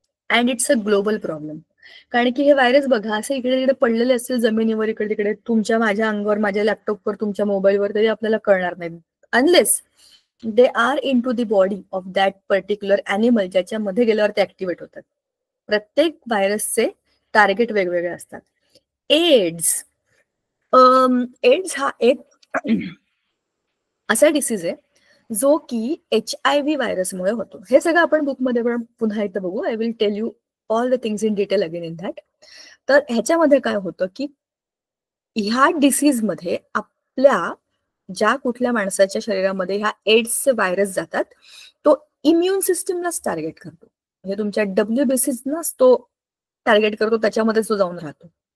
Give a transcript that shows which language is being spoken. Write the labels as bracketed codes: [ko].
[en] and it's a global problem, [mr] कारण की हे व्हायरस बघा असे इकडे तिकडे पडलेले असतील जमिनीवर, इकडे तिकडे तुमच्या माझ्या अंगावर, माझ्या लॅपटॉपवर, तुमच्या मोबाईलवर, तरी आपल्याला कळणार नाही, [en] unless they are into the body of that particular animal, [mr] ज्याच्यामध्ये गेल्यावर ते ऍक्टिव्हेट होतात. प्रत्येक व्हायरसचे टार्गेट वेगवेगळे असतात. एड्स, एड्स हा एक असा डिसीज आहे जो की HIV व्हायरसमुळे होतो. हे सगळं आपण बुकमध्ये पण पुन्हा एकदा बघू. [en] I will tell you all the things in detail again in that. [mr] तर ह्याच्यामध्ये काय होतं की ह्या डिसीजमध्ये आपल्या ज्या कुठल्या माणसाच्या शरीरामध्ये ह्या एड्सचे व्हायरस जातात तो इम्युन सिस्टीमलाच टार्गेट करतो. म्हणजे तुमच्या WBCनाच तो टार्गेट करतो, त्याच्यामध्ये तो जाऊन राहतो.